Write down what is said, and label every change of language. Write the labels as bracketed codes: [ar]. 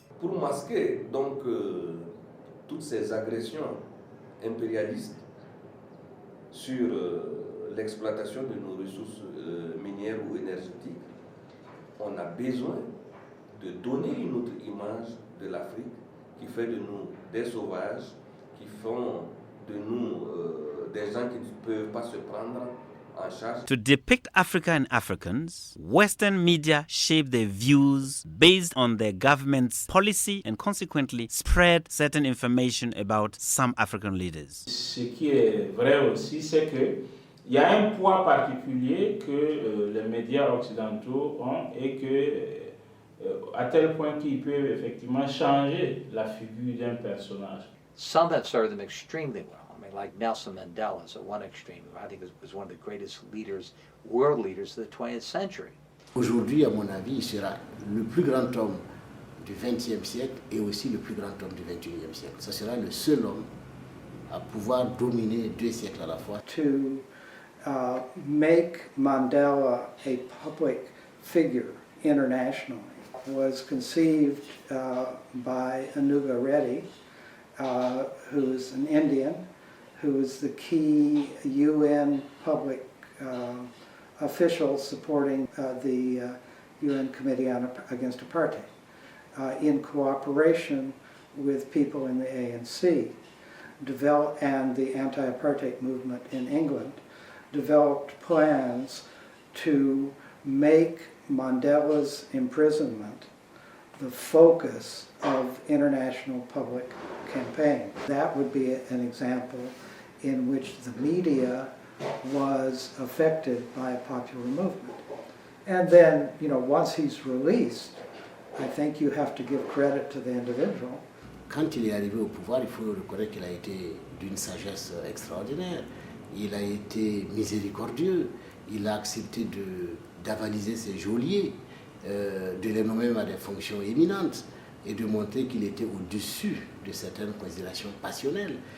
[fr] Pour masquer donc toutes ces agressions impérialistes sur l'exploitation de nos ressources minières ou énergétiques, on a besoin de donner une autre image de l'Afrique qui fait de nous des sauvages, qui font de nous des gens qui ne peuvent pas se prendre en charge. [en] To depict Africa and Africans, Western media shape their views based on their government's policy and consequently spread certain information about some African leaders. [fr] Ce qui est vrai aussi, c'est que il y a un poids particulier que les médias occidentaux ont et que à tel point qu'ils peuvent effectivement changer la figure d'un personnage. [en] Some have served them extremely well. I mean, like Nelson Mandela is at one extreme, who I think was one of the greatest leaders, world leaders of the 20th century. [fr] Aujourd'hui, à mon avis, il sera le plus grand homme du XXe siècle et aussi le plus grand homme du XXIe siècle. Ce sera le seul homme à pouvoir dominer 2 siècles à la fois. [en] To make Mandela a public figure internationally was conceived by Anuga Reddy, who's an Indian who is the key UN public official supporting the UN Committee Against Apartheid, in cooperation with people in the ANC, and the anti-apartheid movement in England, developed plans to make Mandela's imprisonment the focus of international public campaign. That would be an example in which the media was affected by a popular movement. And then, once he's released, I think you have to give credit to the individual. [fr] Quand il est arrivé au pouvoir, il faut reconnaître qu'il a été d'une sagesse extraordinaire. Il a été miséricordieux. Il a accepté d'avaliser ses geôliers, de les nommer à des fonctions éminentes et de montrer qu'il était au-dessus de certaines considérations passionnelles.